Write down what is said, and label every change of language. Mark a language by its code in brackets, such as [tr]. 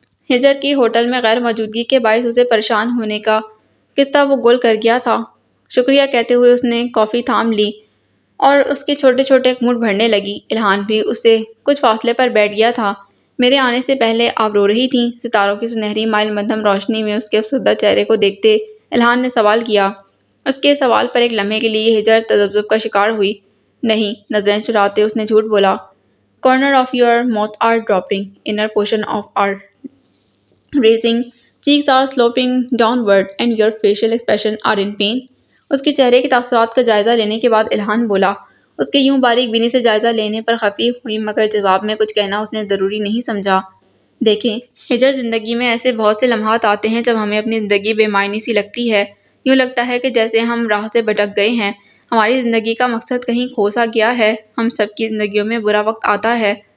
[ur] ہجر کی ہوٹل میں غیر موجودگی کے باعث اسے پریشان ہونے کا قصہ وہ گول کر گیا تھا۔ شکریہ کہتے ہوئے اس نے کافی تھام لی اور اس کے چھوٹے چھوٹے گھونٹ بھرنے لگی۔ الہان بھی اس سے کچھ فاصلے پر بیٹھ گیا تھا۔ میرے آنے سے پہلے آپ رو رہی تھیں؟ ستاروں کی سنہری مائل مدھم روشنی میں اس کے افسردہ چہرے کو دیکھتے الہان نے سوال کیا۔ اس کے سوال پر ایک لمحے کے لیے ہجر تذبذب کا شکار ہوئی۔ نہیں، نظریں چراتے اس نے جھوٹ بولا۔ [en] Corners of your mouth are dropping. Inner portion of are raising. Cheeks are sloping downward and your facial expression are in pain. [ur] اس کے چہرے کے تاثرات کا جائزہ لینے کے بعد الہان بولا۔ اس کے یوں باریک بینی سے جائزہ لینے پر خفی ہوئی مگر جواب میں کچھ کہنا اس نے ضروری نہیں سمجھا۔ دیکھیں ہجر، زندگی میں ایسے بہت سے لمحات آتے ہیں جب ہمیں اپنی زندگی بے معنی سی لگتی ہے۔ یوں لگتا ہے کہ جیسے ہم راہ سے بھٹک گئے ہیں، ہماری زندگی کا مقصد کہیں کھو سا گیا ہے۔ ہم سب کی زندگیوں میں برا وقت آتا ہے،